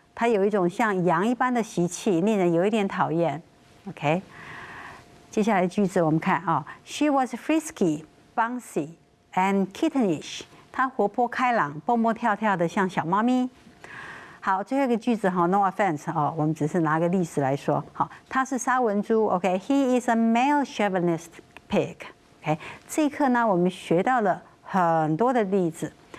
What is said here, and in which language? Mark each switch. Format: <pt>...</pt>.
<zh>她有一种像羊一般的习气，令人有一点讨厌。 OK， 接下来的句子我们看啊 ，</zh> <en>She was frisky, bouncy, and kittenish。</en> <zh>她活泼开朗，蹦蹦跳跳的像小猫咪。好，最后一个句子哈 ，</zh> <en>No offense</en> <zh>哦，我们只是拿个例子来说。好，他是沙文猪。</zh> <en>OK，He is a male chauvinist pig。</en> <zh>OK， 这一课呢，我们学到了很多的例子。</zh>